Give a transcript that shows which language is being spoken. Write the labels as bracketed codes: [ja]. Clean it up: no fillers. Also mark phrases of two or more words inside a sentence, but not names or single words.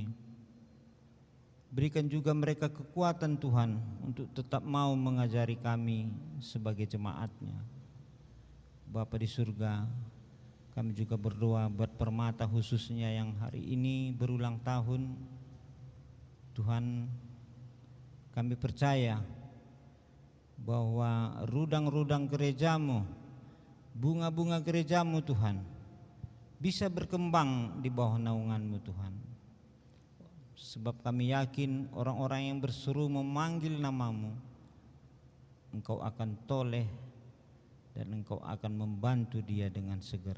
[id] Berikan juga mereka kekuatan Tuhan untuk tetap mau mengajari kami sebagai jemaat-Nya. Bapa di surga, kami juga berdoa buat permata khususnya yang hari ini berulang tahun. Tuhan, kami percaya bahwa rudang-rudang gereja-Mu, bunga-bunga gereja-Mu Tuhan, bisa berkembang di bawah naungan-Mu Tuhan. Sebab kami yakin orang-orang yang berseru memanggil nama-Mu, Engkau akan toleh dan Engkau akan membantu dia dengan segera.